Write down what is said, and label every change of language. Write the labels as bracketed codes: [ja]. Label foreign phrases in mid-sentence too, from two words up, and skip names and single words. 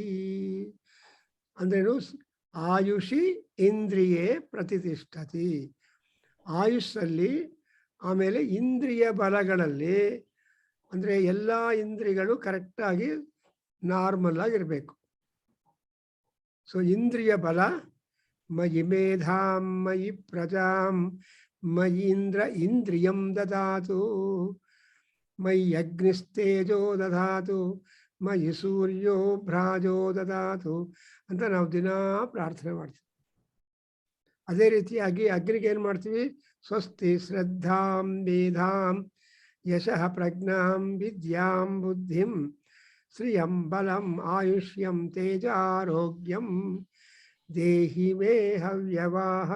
[sa] ಅಂದ್ರೇನು? ಆಯುಷಿ ಇಂದ್ರಿಯೇ ಪ್ರತಿಷ್ಠತಿ. [kn] ಆಯುಷಲ್ಲಿ, ಆಮೇಲೆ ಇಂದ್ರಿಯ ಬಲಗಳಲ್ಲಿ, ಅಂದರೆ ಎಲ್ಲ ಇಂದ್ರಿಯಗಳು ಕರೆಕ್ಟಾಗಿ ನಾರ್ಮಲ್ ಆಗಿರಬೇಕು. ಸೊ ಇಂದ್ರಿಯ ಬಲ, [sa] ಮಯಿ ಮೇಧಾಂ ಮಯಿ ಪ್ರಜಾಂ ಮಯಿ ಇಂದ್ರಿಯಂ ದದಾತು ಮಯಿ ಅಗ್ನಿಸ್ತೇಜೋ ದದಾತು ಮಯಿ ಸೂರ್ಯೋ ಭ್ರಾಜೋ ದದಾತು [kn] ಅಂತ ನಾವು ದಿನ ಪ್ರಾರ್ಥನೆ ಮಾಡ್ತೀವಿ. ಅದೇ ರೀತಿಯಾಗಿ ಅಗ್ನಿಗೆ ಏನು ಮಾಡ್ತೀವಿ? [sa] ಸ್ವಸ್ತಿ ಶ್ರದ್ಧಾಂ ಮೇಧಾಂ ಯಶಃ ಪ್ರಜ್ಞಾಂ ವಿದ್ಯಾಂ ಬುದ್ಧಿಂ ಶ್ರಿಯಂ ಬಲಂ ಆಯುಷ್ಯಂ ತೇಜಾರೋಗ್ಯಂ ದೇಹಿ ಮೇ ಹವ್ಯವಾಹನ.